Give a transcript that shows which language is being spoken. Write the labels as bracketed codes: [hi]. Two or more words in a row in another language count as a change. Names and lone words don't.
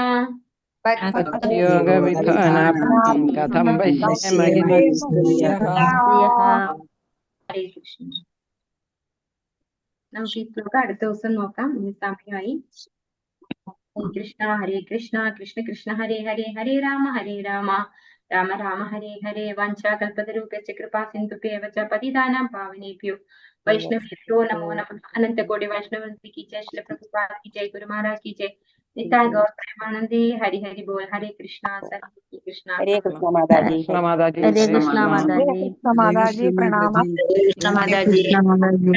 [sa] ഹരേ കൃഷ്ണ. [ml] നമുക്ക് ഈ ശ്ലോകം അടുത്ത ദിവസം നോക്കാം. ഇന്ന് സമയമായി. [sa] ഹരേ കൃഷ്ണ കൃഷ്ണ കൃഷ്ണ ഹരേ ഹരേ ഹരേ രാമ രാമ രാമ ഹരേ ഹരേ. വാഞ്ചാകൽപതരൂപശ്ച കൃപാ സിന്ധുഭ്യേവ ച പതിതാനാം പാവനേഭ്യോ वैष्णवेभ्यो नमो नमः. [hi] अनंत कोटि वैष्णव की जय. श्री प्रभुपाद की जय. गुरु महाराज की जय. [bn] निताय गौर प्रेमानंदे. हरि हरि बोल. [sa] हरे कृष्णा. [bn] हरे कृष्णा. [hi] हरे कृष्ण माताजी. माताजी हरे कृष्णा माताजी. माताजी प्रणाम. कृष्ण माताजी.